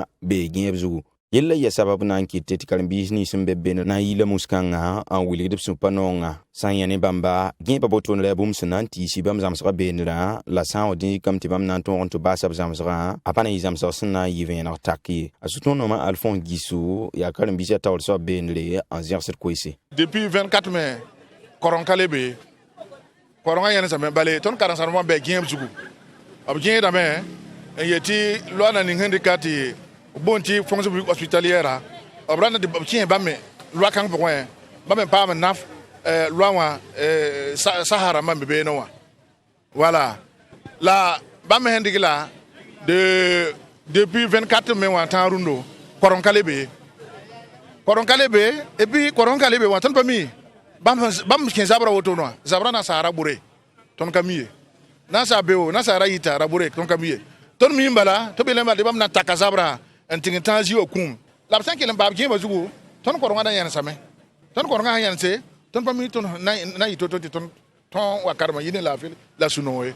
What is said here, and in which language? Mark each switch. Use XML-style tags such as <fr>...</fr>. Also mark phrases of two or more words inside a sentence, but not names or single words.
<mos>bee gẽeb zugu yella ya sabab na n kɩt tɩ karen-biis nins n be ben na n yɩla mus-kãngã n wilgd b sũ-pa noongã sã n yã ne bãmba gẽebã botoonrã bũmb sẽn na n tɩɩsy bãmb zãmsgã beendrã la sã n wa dĩkame tɩ bãmb na n tõog n tɩ baasa b zãmsgã a pa na yɩ zãmsg sẽn na n yɩ vẽeneg tak ye a sũ-tõog-noomã alphonse gisu yaa karen-biisã taoor soab beendre n zẽgsd koeese</mos> <fr>depuis 24 mai</fr> <mos>koronka le be koronga yẽn sãme bale tõnd karen-sãmbã bɩ gẽeb zugu b gẽedame n yetɩ loana ning sẽn dɩka tɩ boon tɩ</mos> <fr>fonction publique hospitalière</fr> <mos>b rãnd tɩ b kẽe bãmb me loa kãng pʋgẽ bãmb me paam n naf loa wã sasa rãmbã me beene wã wala la bãmb me sẽn dɩk la</mos> <fr>depuis 24 mai</fr> <mos>wã tãag rũndo koronka le be</mos> <fr>et puis</fr> <mos>koronka le be wã tõnd pa mi bãmb kẽ zabra woto wã zabra nasaara bʋre tõnd ka mi ye nasaa beo nasaara yita ra bʋre tõnd ka mi ye tõnd mi n bala tɩ be lẽmba tɩ bãmb na taka zabra n tɩg n tãag zɩ wã kũum la b sã n kell n baab gẽebã zugu tõnd korengã da yẽnsame tõnd korengã sã yẽnse tõnd pa mi tõnd na yɩ to-to tɩ tõnd tõog wa karema yɩ ne laafɩ la sũ-noo ye</mos>